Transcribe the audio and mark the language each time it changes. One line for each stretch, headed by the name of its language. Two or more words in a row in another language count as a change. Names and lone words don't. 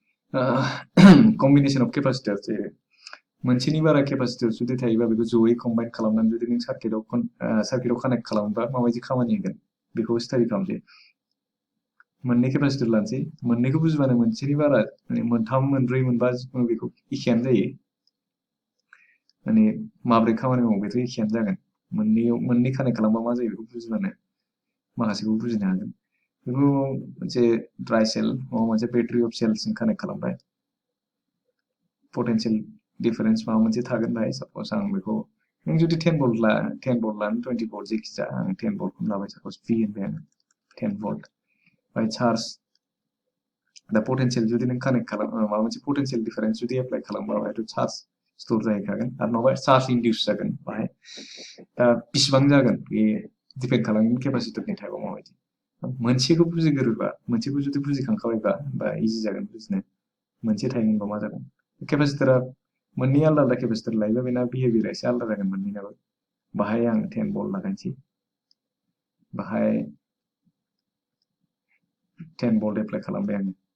English: combination of capacitors
Bodo: मोनसेनि बारा केपासिटर जुदि थायोबा बेखौ जयै कम्बाइन खालामनानै जुदि नों सार्किटआव कानेक्ट खालामोबा माबायदि खामानि होगोन बेखौ स्टाडि खालामसै मोननै केपासिटर लानोसै मोननैखौ बुजिबानो मोनसेनि बारा माने मोनथाम मोनब्रै मोनबा जिखुनु बेखौ एखेयानो जायो माने माब्रै खामानि मावो बेथ' एखेयानो जागोन मोननै कानेक्ट खालामबा मा जायो बेखौ बुजिबानो माखासेखौ बुजिनो हागोन बेखौ मोनसे
English: dry cell
Bodo: माबा मोनसे
English: battery of cellजों
Bodo: कानेक्ट खालामबाय
English: potential difference
Bodo: माबा मोनसे थागोन बाहाय सपोज आं बेखौ नों जुदि 10 भल्ट लानो 20 भल्ट जेखिजाया आं 10 भल्टखौनो लाबाय सपोज V होनबाय आं 10 भल्ट बाय चार्ज दा potential जुदि नों कानेक्ट खालाम माबा मोनसे
English: potential difference
Bodo: जुदि एप्लाइ खालामबा बाहायथ' चार्ज स्टोर जाहैखागोन आरो नङाबा चार्ज इन्डिउस जागोन बाहाय दा बिसिबां जागोन बे डिपेन्ड खालामगोन केपासिटरनि टाइपआव माबायदि मोनसेखौ बुजिगोरोबा मोनसेखौ जुदि बुजिखांखाबायबा बा इजि जागोन बुजिनो मोनसे टाइमिंबा मा जागोन केपासिटरा मोननै आलदा आलदा केपासिटर लायोबा बेना बिहेभियार एसे आलदा जागोन मोननैनाबो बाहाय आं 10 भल्ट लागायनोसै बाहाय 10 भल्ट एप्लाइ खालामबाय आङो